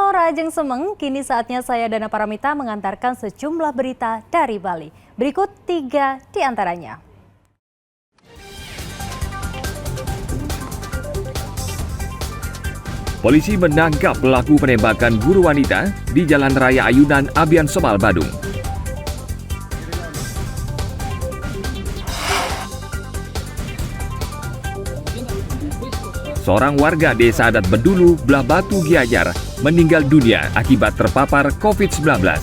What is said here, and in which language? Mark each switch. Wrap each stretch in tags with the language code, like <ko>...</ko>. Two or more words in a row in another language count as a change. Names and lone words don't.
<ban>Ajeng Semeng,</ban> <id>kini saatnya saya Dana Paramita mengantarkan sejumlah berita dari Bali. Berikut 3 di antaranya. Polisi menangkap pelaku penembakan guru wanita di Jalan Raya Ayunan, Abian Semal, Badung. Seorang warga desa adat Bedulu, Belah Batu, Gianyar meninggal dunia akibat terpapar COVID-19.</id>